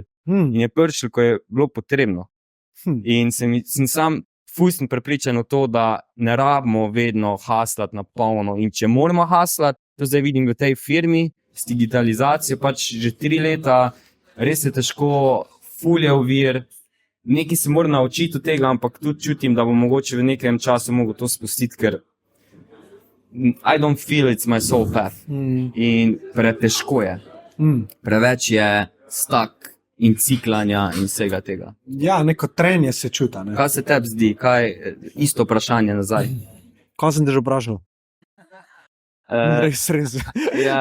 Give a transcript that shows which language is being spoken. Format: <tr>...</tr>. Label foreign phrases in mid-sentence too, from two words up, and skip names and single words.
<sl>In je prišel, ko je bilo potrebno. In sem sam ful sem prepričan v to, da ne rabimo vedno haslati na polno in če moramo haslati, to zdaj vidim v tej firmi, s digitalizacijo, pač že 3 leta, res je težko, ful je ovir, nekaj se moram naučiti od tega, ampak tudi čutim, da bom mogoče v nekem času mogel to spustiti, ker</sl> <en>I don't feel it's my soul path.</en> <sl>In pretežko je. Preveč je stak in ciklanja in vsega tega. Ja, neko trenje se čuta. Ne? Kaj se tebi zdi? Isto vprašanje nazaj. Kaj sem te že vprašal? Res. Ja.</sl>